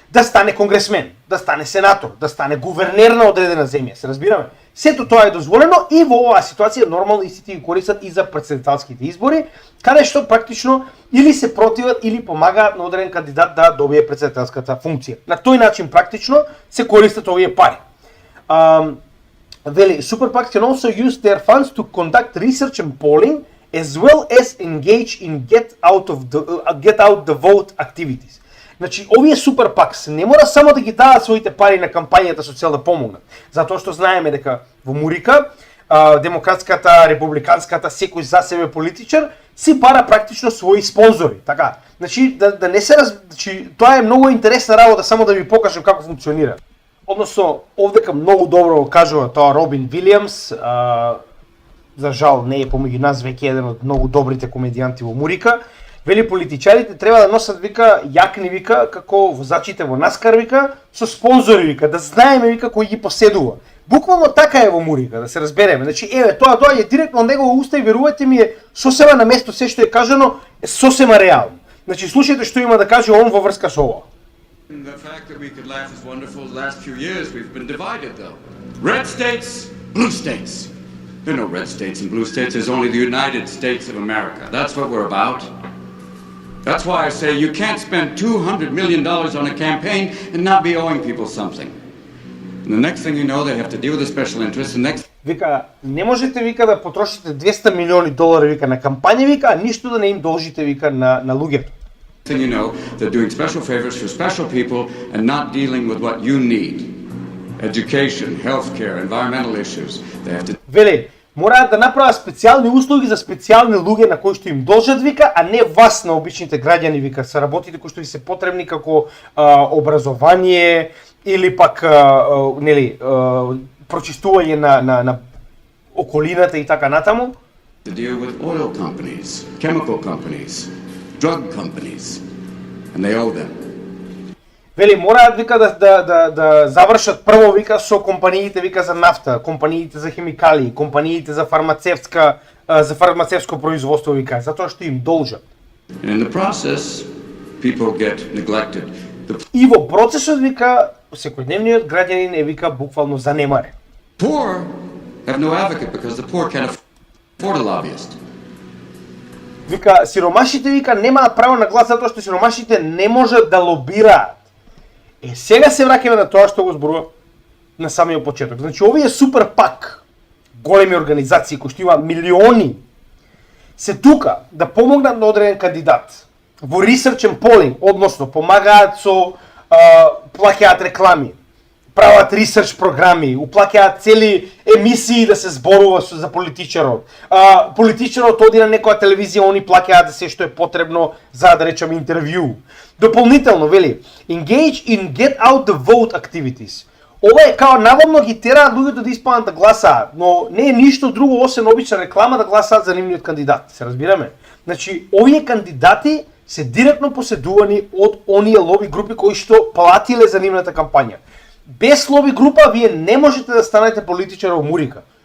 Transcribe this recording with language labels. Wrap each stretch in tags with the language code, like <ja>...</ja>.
<mk>да стане конгресмен, да стане сенатор, да стане гувернер на одредена земја, се разбираме. Сето тоа е дозволено и во оваа ситуација нормално истите ги користат и за претседателските избори, каде што практично или се противат или помагаат на одреден кандидат да добие претседателската функција. На тој начин практично се користат овие пари. Вели,</mk> <en>Super PACs can also use their funds to conduct research and polling as well as engage in get out the vote activities.</en> <mk>Значи, овие Super PACs не мора само да ги дадат своите пари на кампањата со цел да помогнат. Затоа што знаеме дека во Мурика, демократската, републиканската, секој за себе политичар си пара практично своји спонзори, така. Значи, да не се значи, тоа е многу интересна работа, само да ви покажам како функционира. Односно, овдека многу добро го кажува тоа Робин Вилијамс, за жал не е помеѓу нас веќе еден од многу добрите комедијанти во Мурика. Вели, политичарите треба да носат, вика, јакни, вика, како возачите во Наскар, вика, со спонзори, вика, да знаеме, вика, кој ги поседува. Буквално така е во Мурика, да се разбереме. Значи, еве, тоа доаѓа директно од негова уста и верувате ми е сосема на место, се што е кажано е сосема реално. Значи, слушајте што има да каже он во врска со ова.</mk> <en>The fact that we could laugh is wonderful. The last few years we've been divided though. Red states, blue states. There are no red states and blue states, there's only the United States of America. That's what we're about. That's why I say you can't spend $200 million on a campaign and not be owing people something. And the next thing you know, they have to deal with the special interests.</en> <mk>Вика, не можете, вика, да потрошите $200 милиони, вика, на кампања, вика, а ништо да не им должите, вика, на луѓето.</mk> <en>Then you know, they're doing special favors for special people and not dealing with what you need. Education, healthcare, environmental issues. They have to...</en> <mk>Вели, мораат да направат специјални услуги за специјални луѓе на кои што им должат, вика, а не вас на обичните граѓани, вика, се работите кои што ви се потребни како образование или пак нели прочистување на околината и така натаму.</mk> <en>To deal with oil companies, chemical companies, drug companies, and they owe them.</en> <mk>Вели, мораат, вика, да завршат прво, вика, со компаниите, вика, за нафта, компаниите за химикали, компаниите за фармацевско производство, вика, затоа што им должат.</mk> <en>And in the process, people get neglected.</en> <mk>И во процесот, вика, секојдневниот граѓанин е, вика, буквално занемарен.</mk> <en>Poor have no advocate because the poor can't afford a lobbyist.</en> <mk>Вика, сиромашите, вика, немаат право на глас затоа што сиромашите не можат да лобираат. Сега се враќаме на тоа што го зборува на самиот почеток. Значи, овие Super PAC, големи организации кои што имаат милиони, се тука да помогнат на одреден кандидат во</mk> <en>research and polling,</en> <mk>односно помагаат со плаќаат реклами, прават ресерч програми, уплаќаат цели емисии да се зборува за политичарот. Политичарот оди на некоја телевизија, они плаќаат се што е потребно за да речеме интервју. Дополнително, вели,</mk> <en>engage in get out the vote activities.</en> <mk>Ова е као наводно ги тераат луѓето да испаднат да гласаат, но не е ништо друго освен обична реклама да гласаат за нивниот кандидат. Се разбираме? Значи, овие кандидати се директно поседувани од оние лоби групи кои што платиле за нивната кампања. Без лоби група вие не можете да станете политичар во Мурика.</mk>